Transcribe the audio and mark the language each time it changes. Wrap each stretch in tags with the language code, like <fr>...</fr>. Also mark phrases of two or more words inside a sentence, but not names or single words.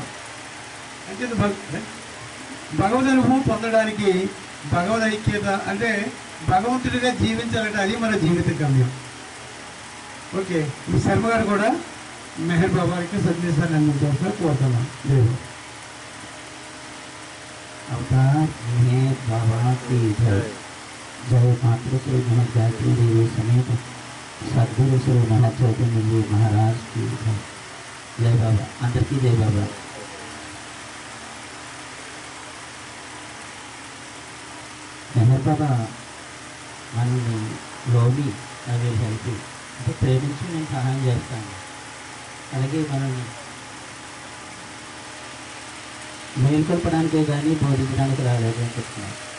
<te>అంటే భగవద్ అనుభవం పొందడానికి భగవద్ ఐక్యత అంటే భగవంతుడిగా జీవించాలంటే అది మన జీవిత గమ్యం. ఓకే, ఈ శర్మ గారు కూడా మెహర్ బాబాకి సందేశాన్ని అందించాల్సిన కోరుతున్నాం. లేదు</te> <hi>अवतार मेहर बाबा की जय। जय मातृश्री महत गायत्री देवी समेत सद्गुरु श्री महत चैतन्य जी महाराज की जय। जय बाबा, अंदर की जय बाबा।</hi> <te>మెహర్ బాబా మనల్ని లోబి అవి హెల్ప్ అంటే ప్రేమించి నేను సహాయం చేస్తాను, అలాగే మనల్ని మేల్కొల్పడానికే కానీ బోధించడానికి రాలేదు అని చెప్తున్నాను.</te>